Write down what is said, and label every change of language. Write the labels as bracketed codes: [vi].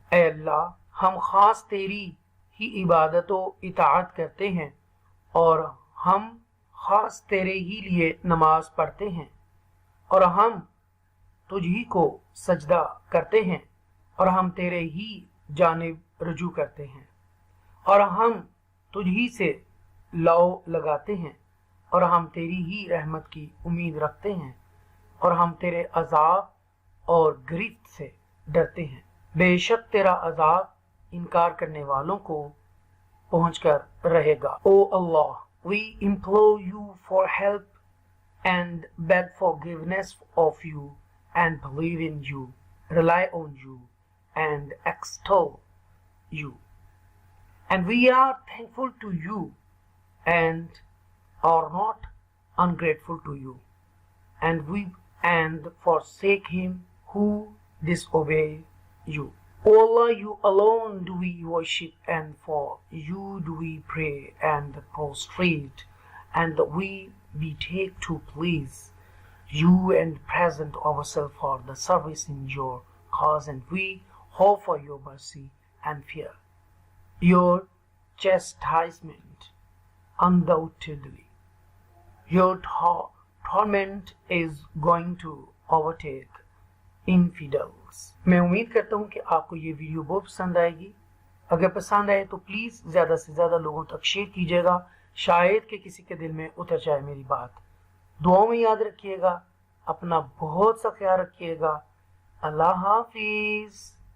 [hi] ऐ अल्लाह, हम ख़ास तेरी ही इबादत व इताअत करते हैं और हम ख़ास तेरे ही लिए नमाज पढ़ते हैं और हम तुझ ही को सजदा करते हैं और हम तेरे ही जानिब रुजू करते हैं और हम तुझ ही से लौ लगाते हैं और हम तेरी ही रहमत की उम्मीद रखते हैं और हम तेरे अजाब और गिरफ्त से डरते हैं। बेशक तेरा अजाब इनकार करने वालों को पहुंचकर रहेगा। [en] O Allah, we implore you for help and beg forgiveness of you and believe in you, rely on you and extol you. And we are thankful to you and are not ungrateful to you, and forsake him who disobey you. O Allah, you alone do we worship, and for you do we pray and prostrate, and we take to please you and present ourselves for the service in your cause, and we hope for your mercy and fear your chastisement. Undoubtedly, your torment is going to overtake infidels. [hi] मैं उम्मीद करता हूँ कि आपको ये video बहुत पसंद आएगी। अगर पसंद आए तो प्लीज़ ज़्यादा से ज़्यादा लोगों तक शेयर कीजिएगा, शायद कि किसी के दिल में उतर जाए मेरी बात। दुआओं में याद रखिएगा, अपना बहुत सा ख्याल रखिएगा। अल्लाह हाफिज़।